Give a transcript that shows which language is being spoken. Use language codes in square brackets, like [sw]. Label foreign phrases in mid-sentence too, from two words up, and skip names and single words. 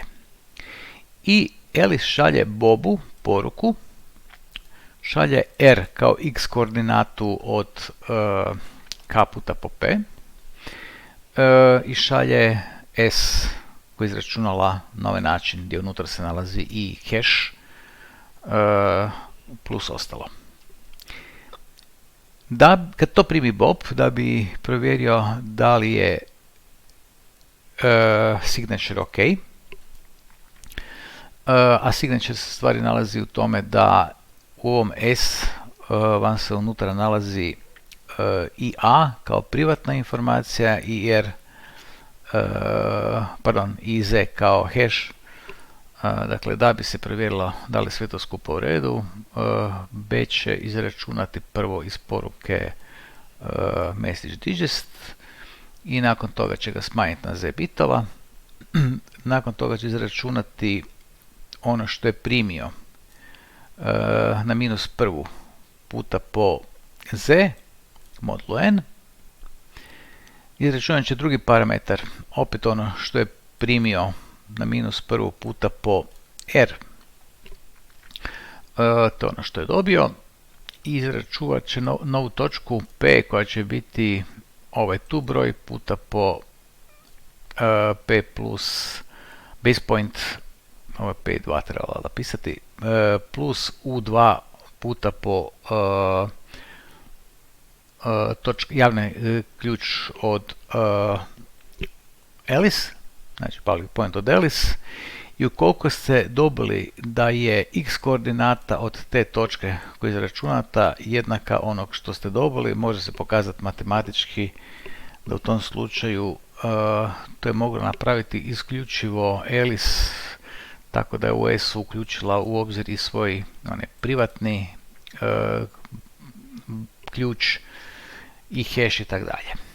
[hr] I Alice šalje Bobu poruku, šalje r kao x koordinatu od k puta po p i šalje s koji je izračunala na ovaj način gdje unutra se nalazi i hash plus ostalo. Kad to primi Bob, da bi provjerio da li je signature ok, a signature se stvari nalazi u tome da u ovom s vam se unutra nalazi i a kao privatna informacija i r, i z kao hash. Dakle, da bi se provjerilo da li sve to skupa u redu, B će izračunati prvo iz poruke [en] message digest [hr] i nakon toga će ga smanjiti na z bitova. Nakon toga će izračunati ono što je primio na minus prvu puta po z modulu n. Izračunat će drugi parametar, opet ono što je primio na minus prvu puta po r, to je ono što je dobio, i izračunat će novu točku p koja će biti ovaj tu broj puta po p plus [en] base point, [hr] ovo je p2 trebalo napisati, plus u2 puta po javni ključ od Alice, znači [en] public point [hr] od Alice, i ukoliko ste dobili da je x koordinata od te točke koja je izračunata jednaka onog što ste dobili, može se pokazati matematički da u tom slučaju to je moglo napraviti isključivo Alice, tako da je u S uključila u obzir i svoj privatni ključ i hash i tako dalje.